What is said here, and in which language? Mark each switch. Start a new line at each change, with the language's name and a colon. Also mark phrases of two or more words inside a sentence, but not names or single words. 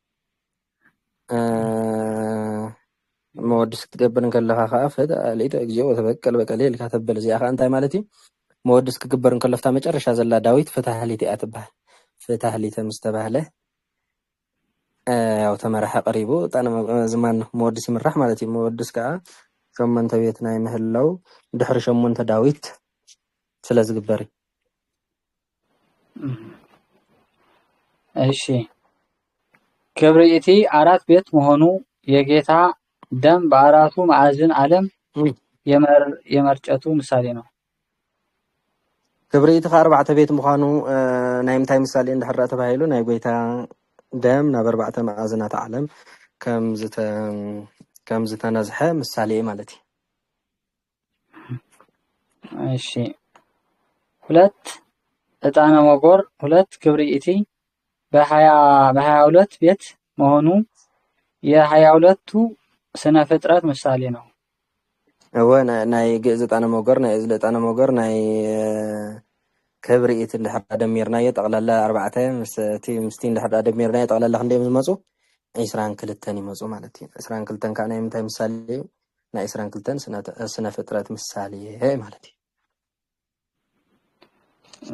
Tigrinya: መወድስ ክትገብር ከለካ ከዓ
Geez: ፍትሃሊተ እግዚኦ ወተበቀል በቀልየ
Tigrinya: ኢልካ ተብል እዚኣ ከዓ እንታይ ማለት እዩ መወድስ ክግበር ከለፍታ መጨረሻ ዘላ ዳዊት ፍትሃሊተ እያ ትበሃል ፍትሃሊተ ምስ ተባህለ ያው ተመረሐ ቀሪቡ ዝማን መወድስ ይምራሕ ማለት እዩ መወድስ ከዓ 8 ቤት ናይ ምህላው ድሕሪ 8 ዳዊት ስለ ዝግበር
Amharic: እሺ ክብሪቲ 4 ቤት መሆኑ የጌታ ደም በአራቱ ማዕዘን ዓለም የመርጨቱ ምሳሌ ነው
Tigrinya: ክብሪቲ 4 ቤት ምዃኑ ናይ ምንታይ ምሳሌ እንድሕራ ተባሂሉ ናይ ጎይታ ደም ናብ 4 ማዕዘናት ዓለም ከም ዝተነዝሐ ምሳሌ ማለት እዩ
Amharic: እሺ 2 ዕጣነ መጎር 2 ክብሪቲ በ22 ቤት መሆኑ የ22ቱ ስነ ፍጥረት ምሳሌ ነው
Tigrinya: ናይ ግዕዝ ዕጣነ መጎር ናይ እዝሊ ዕጣነ መጎር ናይ ክብሪት እንድሕር ደሚርናዮ ጠቕላላ 4 ምስቲ እንድሕር ደሚርናዮ ጠቕላላ ክንደይ ዝመፁ 22 ይመፁ ማለት እዩ 22 ከዓ ናይ ምንታይ ምሳሌ እዩ ናይ 22 ስነ ፍጥረት ምሳሌ ማለት እዩ